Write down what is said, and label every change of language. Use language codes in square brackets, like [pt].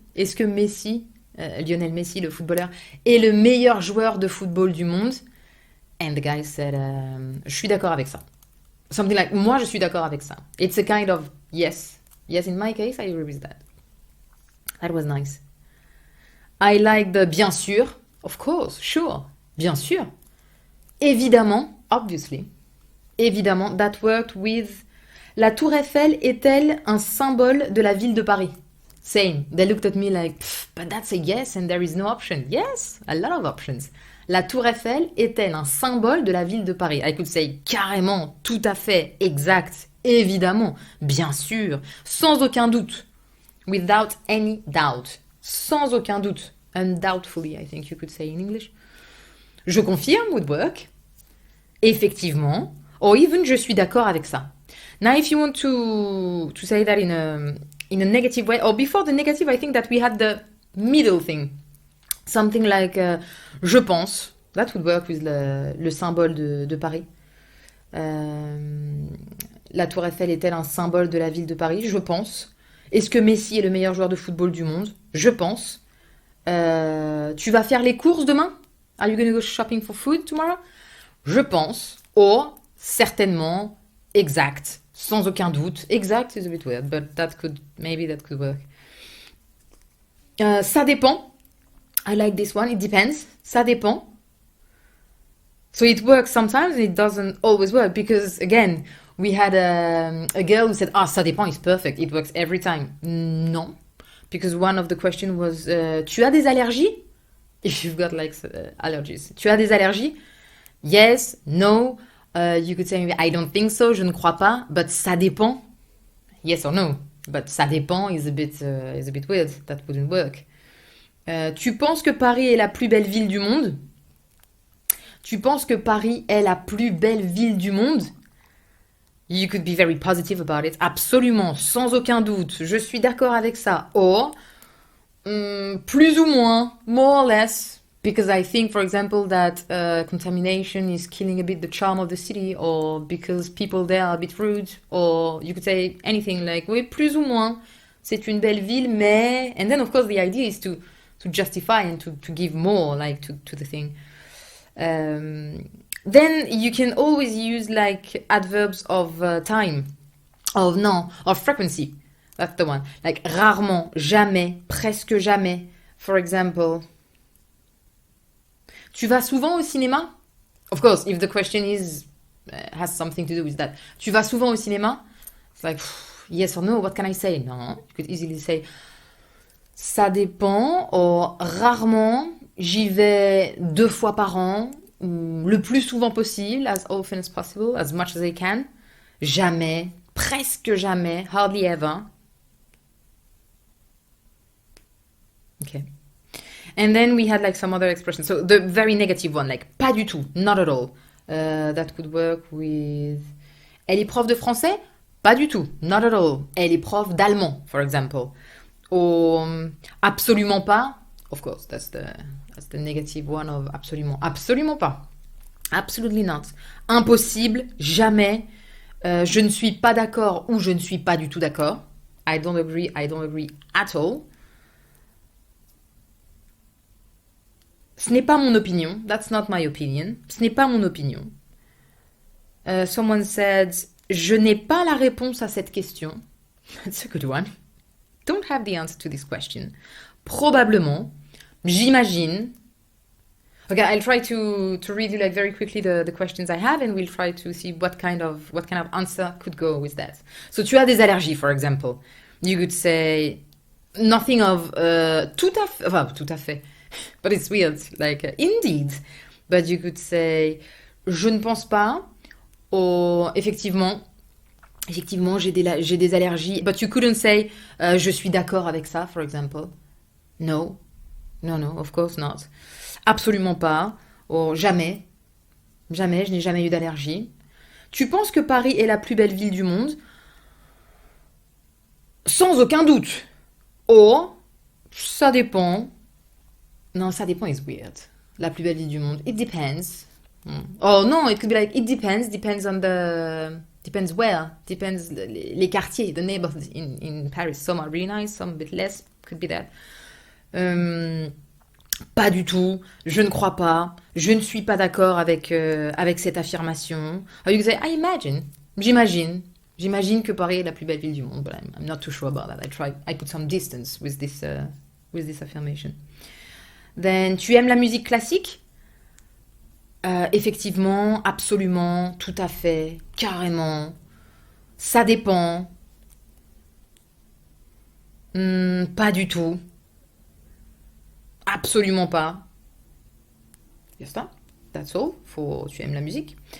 [fr] Est-ce que Messi, Lionel Messi, le footballeur, est le meilleur joueur de football du monde? [en] And the guy said, [fr] je suis d'accord avec ça. [en] Something like, [fr] moi, je suis d'accord avec ça. [en] It's a kind of yes. Yes, in my case, I agree with that. That was nice. I like the [fr] bien sûr. [en] Of course, sure. [fr] Bien sûr. Évidemment, [en] obviously. Évidemment, that worked with... [fr] La tour Eiffel est-elle un symbole de la ville de Paris? [en] Same. They looked at me like, but that's a yes and there is no option. Yes, a lot of options. [fr] La tour Eiffel est-elle un symbole de la ville de Paris? [en] I could say [fr] carrément, tout à fait, exact, évidemment, bien sûr, sans aucun doute. [en] Without any doubt. [fr] Sans aucun doute. [en] Undoubtfully, I think you could say in English. [fr] Je confirme [en] would work. [fr] Effectivement. [en] Or even [fr] je suis d'accord avec ça. [en] Now if you want to say that in a negative way, or before the negative, I think that we had the middle thing. Something like [fr] je pense, [en] That would work with [fr] le symbole de Paris. La Tour Eiffel est-elle un symbole de la ville de Paris? Je pense. Est-ce que Messi est le meilleur joueur de football du monde? Je pense. Tu vas faire les courses demain? [en] Are you gonna go shopping for food tomorrow? [fr] Je pense. [en] Or, [fr] certainement, exact. Sans aucun doute. [en] Exact is a bit weird, but maybe that could work. [fr] Ça dépend. [en] I like this one. It depends. [fr] Ça dépend. [en] So it works sometimes and it doesn't always work because, again, we had a girl who said, [fr] ça dépend [en] is perfect. It works every time. [fr] Non. [en] Because one of the questions was, [fr] tu as des allergies? [en] If you've got like allergies. [fr] Tu as des allergies? [en] Yes, no. You could say, I don't think so, [fr] je ne crois pas. [en] But [fr] ça dépend. [en] Yes or no. But [fr] ça dépend [en] is a bit weird. That wouldn't work. [fr] Tu penses que Paris est la plus belle ville du monde? Tu penses que Paris est la plus belle ville du monde? [en] You could be very positive about it. [fr] Absolument, sans aucun doute. Je suis d'accord avec ça. [en] Or, [fr] plus ou moins, [en] more or less, because I think, for example, that contamination is killing a bit the charm of the city, or because people there are a bit rude, or you could say anything like, [fr] oui, plus ou moins, c'est une belle ville, mais... [en] And then, of course, the idea is to justify and to give more, like, to the thing. Then you can always use like adverbs of time, of frequency. That's the one. Like [fr] rarement, jamais, presque jamais. [en] For example, [fr] tu vas souvent au cinéma? [en] Of course, if the question is has something to do with that. [fr] Tu vas souvent au cinéma? [en] It's like yes or no. What can I say? No, you could easily say [fr] ça dépend. [en] Or [fr] rarement, j'y vais 2 fois par an. Le plus souvent possible, [en] as often as possible, as much as I can. [fr] Jamais, presque jamais, [en] hardly ever. Okay. And then we had like some other expressions. So the very negative one, like [fr] pas du tout, [en] not at all. That could work with... [fr] Elle est prof de français? Pas du tout, [en] not at all. [fr] Elle est prof d'allemand, [en] for example. Or [fr] absolument pas. [en] Of course, that's the negative one of absolument. [fr] Absolument pas. [en] Absolutely not. [fr] Impossible, jamais. Je ne suis pas d'accord ou je ne suis pas du tout d'accord. [en] I don't agree at all. [fr] Ce n'est pas mon opinion. [en] That's not my opinion. [fr] Ce n'est pas mon opinion. [en] Someone said, [fr] je n'ai pas la réponse à cette question. [en] That's a good one. Don't have the answer to this question. [fr] Probablement. J'imagine. [en] Okay, I'll try to read you like very quickly the questions I have and we'll try to see what kind of answer could go with that. So [fr] tu as des allergies, [en] for example. You could say nothing of [fr] tout à fait. [en] But it's weird, like indeed. But you could say [fr] je ne pense pas. Ou effectivement, j'ai des allergies. [en] But you couldn't say [fr] je suis d'accord avec ça, [en] for example. No, of course not. [fr] Absolument pas. Ou jamais, je n'ai jamais eu d'allergie. Tu penses que Paris est la plus belle ville du monde? Sans aucun doute. Ou ça dépend. Non, ça dépend [en] is weird. [fr] La plus belle ville du monde. [en] It depends. Oh non, it could be like it depends on the... Depends where. Depends [fr] les quartiers, [en] the neighborhoods in Paris. Some are really nice, some a bit less. Could be that. [fr] Pas du tout. Je ne crois pas. Je ne suis pas d'accord avec cette affirmation. [en] You can say, I imagine. [fr] J'imagine que Paris est la plus belle ville du monde. [en] But I'm not too sure about that. I put some distance with this affirmation. Then, [fr] tu aimes la musique classique? Effectivement, absolument, tout à fait, carrément. Ça dépend. Pas du tout. Absolument pas. [en] Just that. That's all. [fr] Tu aimes la musique.